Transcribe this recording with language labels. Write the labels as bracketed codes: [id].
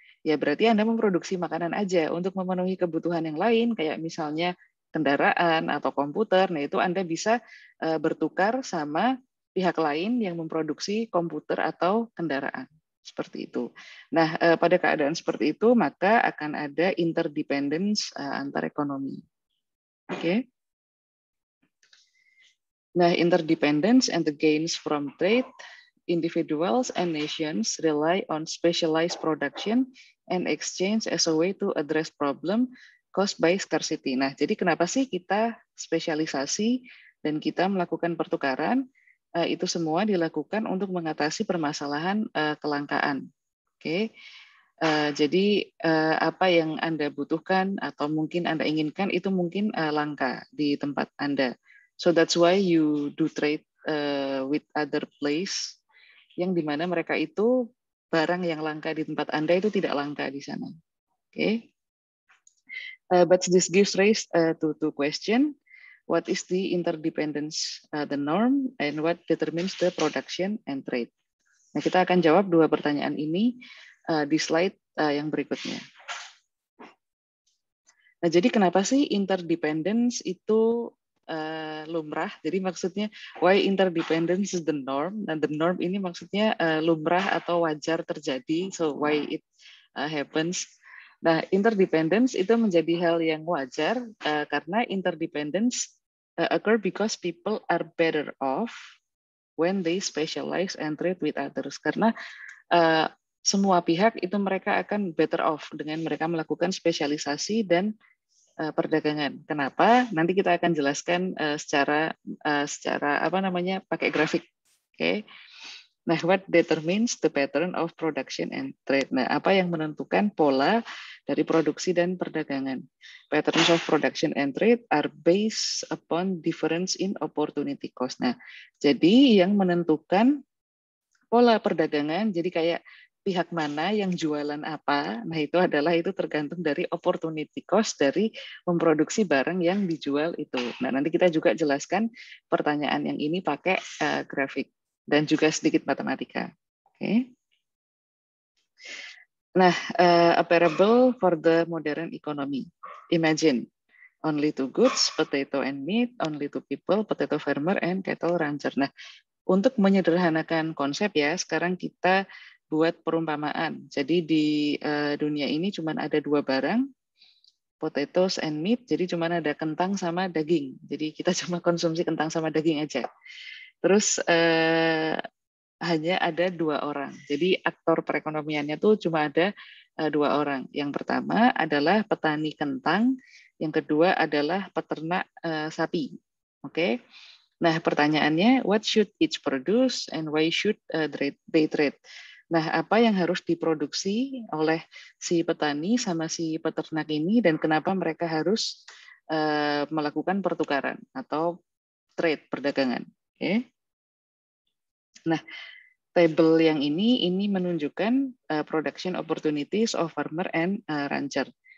[id] Ya berarti Anda memproduksi makanan aja untuk memenuhi kebutuhan yang lain, kayak misalnya kendaraan atau komputer. Nah itu Anda bisa bertukar sama pihak lain yang memproduksi komputer atau kendaraan. Seperti itu. Nah, pada keadaan seperti itu, maka akan ada interdependence antar ekonomi. Oke. Okay. [en] Nah, interdependence and the gains from trade, individuals and nations rely on specialized production and exchange as a way to address problem caused by scarcity. [id] Nah, jadi kenapa sih kita spesialisasi dan kita melakukan pertukaran? Itu semua dilakukan untuk mengatasi permasalahan kelangkaan. Oke. Jadi apa yang Anda butuhkan atau mungkin Anda inginkan itu mungkin langka di tempat Anda. [en] So that's why you do trade with other place [id] yang dimana mereka itu barang yang langka di tempat Anda itu tidak langka di sana. Oke. [en] But this gives rise to 2 questions. What is the interdependence, the norm, and what determines the production and trade? [id] Nah, kita akan jawab 2 pertanyaan ini di slide yang berikutnya. Nah, jadi kenapa sih interdependence itu lumrah? Jadi maksudnya [en] why interdependence is the norm? [id] Nah, the norm ini maksudnya lumrah atau wajar terjadi. [en] So why it happens? [id] Nah, interdependence itu menjadi hal yang wajar karena [en] interdependence occur because people are better off when they specialize and trade with others. [id] Karena semua pihak itu mereka akan [en] better off [id] dengan mereka melakukan spesialisasi dan perdagangan. Kenapa? Nanti kita akan jelaskan secara apa namanya pakai grafik. Oke. [en] Nah, what determines the pattern of production and trade? [id] Nah, apa yang menentukan pola dari produksi dan perdagangan? [en] Patterns of production and trade are based upon difference in opportunity cost. [id] Nah, jadi yang menentukan pola perdagangan, jadi kayak pihak mana yang jualan apa, nah itu tergantung dari opportunity cost dari memproduksi barang yang dijual itu. Nah, nanti kita juga jelaskan pertanyaan yang ini pakai grafik dan juga sedikit matematika. Oke. [en] Nah, a parable for the modern economy. Imagine only two goods, potato and meat, only two people, potato farmer and cattle rancher. [id] Nah, untuk menyederhanakan konsep ya, sekarang kita buat perumpamaan. Jadi di dunia ini cuma ada dua barang, [en] potatoes and meat, [id] jadi cuma ada kentang sama daging. Jadi kita cuma konsumsi kentang sama daging aja. Terus hanya ada dua orang. Jadi aktor perekonomiannya tuh cuma ada dua orang. Yang pertama adalah petani kentang, yang kedua adalah peternak sapi. Oke. Nah, pertanyaannya, [en] what should each produce and why should they trade? [id] Nah, apa yang harus diproduksi oleh si petani sama si peternak ini dan kenapa mereka harus melakukan pertukaran atau trade, perdagangan. Oke. Nah, table yang ini menunjukkan [en] production opportunities of farmer and rancher.